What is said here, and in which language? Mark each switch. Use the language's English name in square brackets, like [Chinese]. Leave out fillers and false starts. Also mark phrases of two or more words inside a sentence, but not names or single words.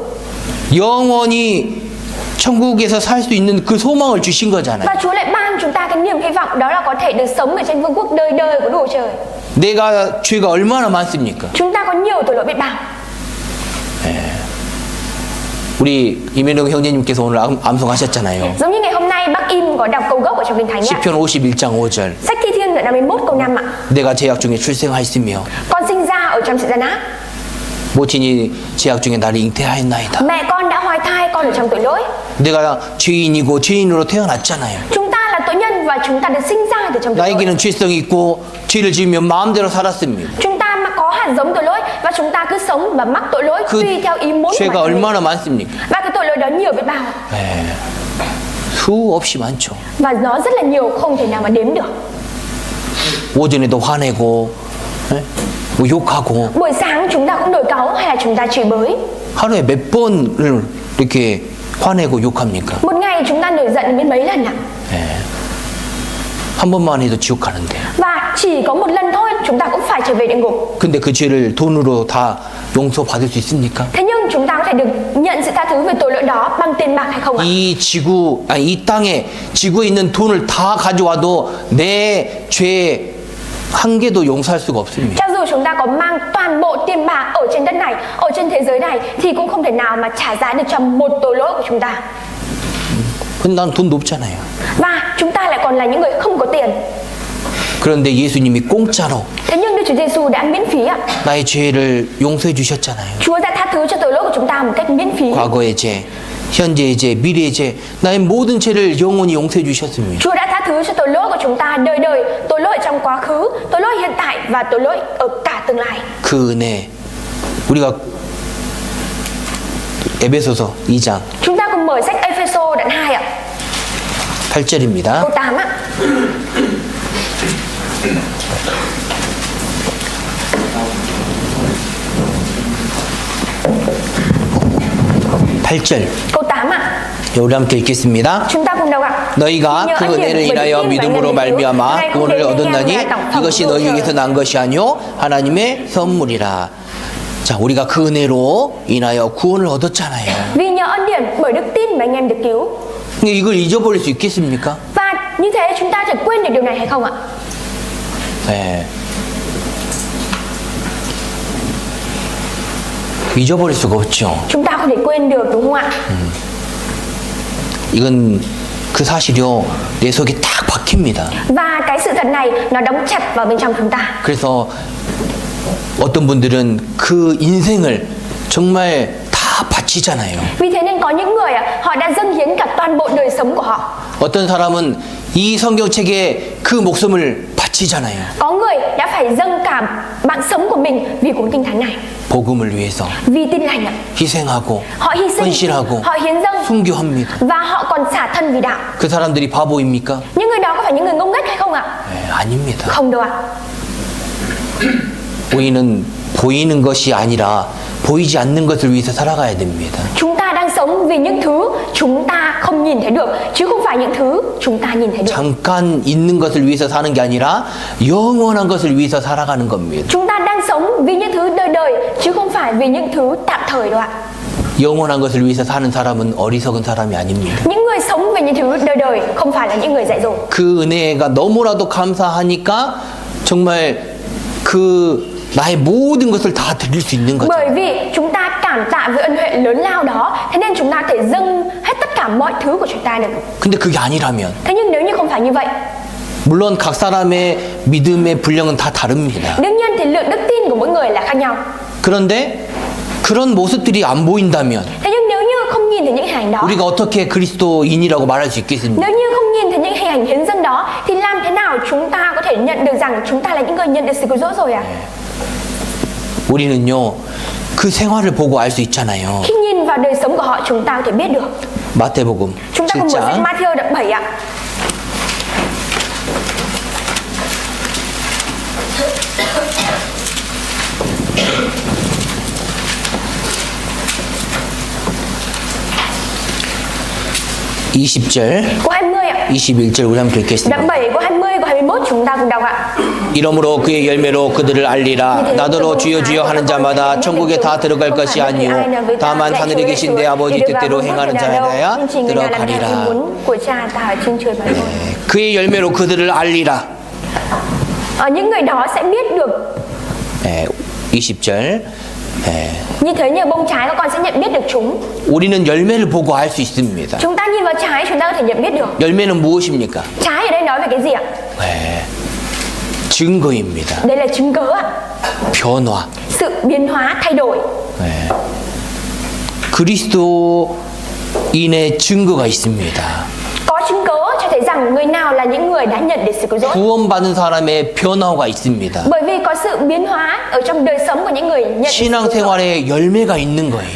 [Korean] 영원히 천국에서 살 수 있는 그 소망을 주신 거잖아요. [Vietnamese] Và Chúa lại ban chúng ta cái niềm hy vọng đó là có thể được sống ở trên vương quốc đời đời của Đức Trời. [Korean] 내가 죄가 얼마나 많습니까? [Vietnamese] Chúng ta có nhiều tội lỗi biết bao. [Korean] 우리 이면영 형제님께서 오늘 암송하셨잖아요. [Vietnamese] Giống như ngày hôm nay bác Im có đọc câu gốc ở trong Kinh Thánh ạ. [Korean] 시편 51장 5절. [Vietnamese] Sách Thi Thiên đoạn 51 câu 5 ạ. [Korean] 내가 죄악 중에 출생하였으며 [Vietnamese] Con sinh ra ở trong sự gian ác, [Korean] 모친이 죄악 중에 나를 잉태하였나이다. [Vietnamese] mẹ con đã hoài thai con ở trong tội lỗi. [Korean] 내가 죄인이고 죄인으로 태어났잖아요. [Vietnamese] Chúng ta là tội nhân và chúng ta được sinh ra từ trong tội lỗi. [Korean] 나에게는 죄성이 있고 죄를 지으면 마음대로 살았습니다. [Vietnamese] Chúng ta mà có hạt giống tội lỗi và chúng ta cứ sống và mắc tội lỗi [Korean] 그 [Vietnamese] tùy theo ý muốn của [Korean] 죄가 [Vietnamese] bản thân mình. [Korean] 얼마나 많습니까? [Vietnamese] Và cái tội lỗi đó nhiều biết bao. [Korean] 수없이 많죠. [Vietnamese] Và nó rất là nhiều, không thể nào mà đếm được. [Korean] 오전에도 화내고 뭐 욕하고 [Vietnamese] Buổi sáng chúng ta cũng nổi cáu hay là chúng ta chửi bới. [Korean] 하루에 몇 번을 이렇게 화내고 욕합니까? [Vietnamese] Một ngày chúng ta nổi giận biết mấy lần ạ. [Korean] 한 번만 해도 지옥 가는데. [Vietnamese] Và chỉ có một lần thôi chúng ta cũng phải trở về về địa ngục. [Korean] 근데 그 죄를 돈으로 다 용서받을 수 있습니까? [Vietnamese] Thế nhưng chúng ta có thể được nhận sự tha thứ về tội lỗi đó bằng tiền bạc hay không ạ? [Korean] 이 땅에 지구에 있는 돈을 다 가져와도 내 죄 한 개도 용서할 수가 없습니다. [Vietnamese] Cho dù chúng ta có mang toàn bộ tiền bạc ở trên đất này, ở trên thế giới này thì cũng không thể nào mà trả giá được cho một tội lỗi của chúng ta. [Korean] 근데 난 돈도 없잖아요. [Vietnamese] Và chúng ta lại còn là những người không có tiền. [Korean] 그런데 예수님이 공짜로 [Vietnamese] Thế nhưng Đức Chúa Giêsu đã miễn phí ạ. [Korean] 나의 죄를 용서해 주셨잖아요. [Vietnamese] Chúa đã tha thứ cho tội lỗi của chúng ta một cách miễn phí. [Korean] 과거의 죄, 현재의 죄, 미래의 죄, 나의 모든 죄를 영원히 용서해 주셨습니다. [Vietnamese] Chúa đã tha thứ cho tội lỗi của chúng ta đời đời, tội lỗi trong quá khứ, tội lỗi hiện tại và tội lỗi ở cả tương lai. [Korean] 그 은혜 우리가 에베소서 2장 [Vietnamese] Chúng ta cùng mở sách Ephesos đoạn 2 ạ. [Korean] 8절입니다. [Vietnamese] Câu 8 ạ. Câu 8 ạ. [Korean] 우리 함께 읽겠습니다. [Vietnamese] Chúng ta cùng đọc ạ. [Korean] 너희가 그 은혜를 인하여 믿음으로 말미암아 구원을 얻었나니 이것이 너희에게서 난 것이 아니요 하나님의 선물이라. 자, 우리가 그 은혜로 인하여 구원을 얻었잖아요. [Vietnamese] Vì nhờ ân điển bởi đức tin mà anh em được cứu. [Korean] 근데 이걸 잊어버릴 수 있겠습니까? [Vietnamese] Và như thế chúng ta thể quên được điều này hay không ạ? [Korean] 네. 잊어버릴 수가 없죠. [Vietnamese] Chúng ta không thể quên được đúng không ạ? [Korean] 이건 그 사실이요 내 속에 딱 박힙니다. [Vietnamese] Và cái sự thật này nó đóng chặt vào bên trong chúng ta. [Korean] 그래서 어떤 분들은 그 인생을 정말 다 바치잖아요. [Vietnamese] Vì thế nên có những người họ đã dâng hiến cả toàn bộ đời sống của họ. [Korean] 어떤 사람은 이 성경책에 그 목숨을 바치잖아요. [Vietnamese] Có người đã phải dâng cả mạng sống của mình vì cuốn kinh thánh này. [Korean] 복음을 위해서 [Vietnamese] Vì tin lành ạ. [Korean] 희생하고 [Vietnamese] Họ hy sinh, [Korean] 헌신하고 [Vietnamese] họ hiến dâng [Korean] 순교합니다. [Vietnamese] và họ còn xả thân vì đạo. [Korean] 그 사람들이 바보입니까? [Vietnamese] Những người đó có phải những người ngông nghếch hay không ạ? [Korean] 네, 아닙니다. [Vietnamese] Không đâu ạ. [Korean] 우리는 보이는 것이 아니라 보이지 않는 것을 위해서 살아가야 됩니다. [Vietnamese] Chúng ta đang sống vì những thứ chúng ta không nhìn thấy được, chứ không phải những thứ chúng ta nhìn thấy được. [Korean] 잠깐 있는 것을 위해서 사는 게 아니라 영원한 것을 위해서 살아가는 겁니다. [Vietnamese] Chúng ta đang sống vì những thứ đời đời, chứ không phải vì những thứ tạm thời đâu ạ. [Korean] 영원한 것을 위해서 사는 사람은 어리석은 사람이 아닙니다. [Vietnamese] Những người sống vì những thứ đời đời không phải là những người dại dột. [Korean] 그 은혜가 너무나도 감사하니까 정말 그 나의 모든 것을 다 드릴 수 있는 거죠. [Vietnamese] Bởi vì chúng ta cảm tạ với ân huệ lớn lao đó, thế nên chúng ta thể dâng hết tất cả mọi thứ của chúng ta được. [Korean] 근데 그게 아니라면 [Vietnamese] Thế nhưng nếu như không phải như vậy, [Korean] 물론 각 사람의 믿음의 분량은 다 다릅니다. [Vietnamese] đương nhiên thì lượng đức tin của mỗi người là khác nhau. [Korean] 그런데 그런 모습들이 안 보인다면 [Vietnamese] Thế nhưng nếu như không nhìn thấy những hình ảnh đó, [Korean] 우리가 어떻게 그리스도인이라고 말할 수 있겠습니까? [Vietnamese] nếu như không nhìn thấy những hình ảnh hiến dâng đó, thì làm thế nào chúng ta có thể nhận được rằng chúng ta là những người nhận được sự cứu rỗi rồi ạ? [Korean] 우리는요 그 생활을 보고 알 수 있잖아요. [Vietnamese] Khi nhìn vào đời sống của họ, chúng ta có thể biết được. [Korean] 마태복음 [Vietnamese] Chúng ta cùng mở sách [Korean] 7장 [Vietnamese] Matthew đoạn 7 ạ. Câu 20 ạ. [Korean] 21절 우리 함께 읽겠습니다. [Vietnamese] Đoạn 7, câu 20, câu 21 chúng ta cùng đọc ạ. [Korean] 이러므로 그의 열매로 그들을 알리라. 나더러 주여 주여 하는 자마다 천국에 다 들어갈 것이 아니요 다만 하늘에 계신 내 아버지 뜻대로 행하는 자라야 들어가리라. 그의 열매로 그들을 알리라. [Vietnamese] Những người đó sẽ biết được. [Korean] 20절. [Vietnamese] Như thế nhờ bông trái các con sẽ nhận biết được chúng. [Korean] 우리는 열매를 보고 알 수 있습니다. [Vietnamese] Chúng ta nhìn vào trái chúng ta có thể nhận biết được. [Korean] 열매는 무엇입니까? [Vietnamese] Trái ở đây nói về cái gì ạ? [Korean] 증거입니다. [Vietnamese] Đây là chứng cớ ạ. [Korean] 변화. [Vietnamese] Sự biến hóa, thay đổi. [Korean] 그리스도인의 증거가 있습니다. [Vietnamese] Có chứng cớ cho thấy rằng người nào là những người đã nhận được sự cứu rỗi. [Korean] 구원받은 사람의 변화가 있습니다. [Vietnamese] Bởi vì có sự biến hóa ở trong đời sống của những người nhận được sự cứu rỗi. [Korean] 신앙생활에 열매가 있는 거예요.